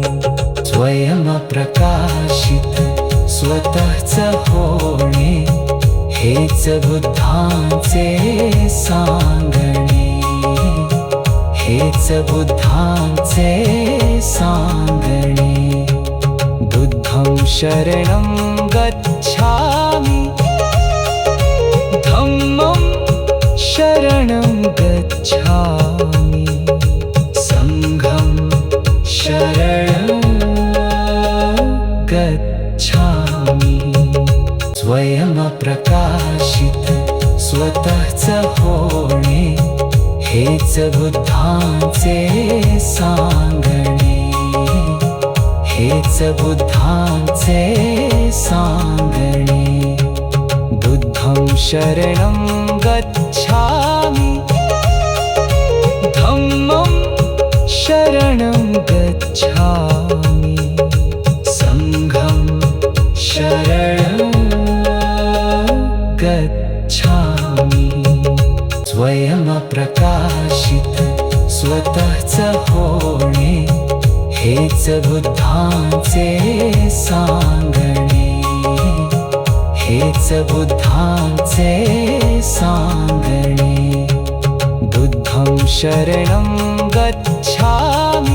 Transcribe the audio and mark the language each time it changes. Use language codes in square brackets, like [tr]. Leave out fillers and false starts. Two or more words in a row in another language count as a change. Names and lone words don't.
[mr] स्वयं प्रकाशित स्वतःच होणे हेच बुद्धांचे सांगणे. हेच बुद्धांचे सांगणे. [pi] बुद्धं शरणं गच्छामि, धम्मं शरणं गच्छामि, संघं शरणं गच्छामि. [mr] स्वयं प्रकाशित स्वतःच होणे हेच बुद्धांचे सांगणे. हेच बुद्धांचे सांगणे. [pi] बुद्धं शरणं गच्छामि, धम्मं शरणं गच्छामि, संघं शरणं गच्छामि. [mr] स्वयं प्रकाशित स्वतःच होणे हेच बुद्धांचे सांगणे. हेच बुद्धांचे सांगणे. [pi] बुद्धं शरणं गच्छामि,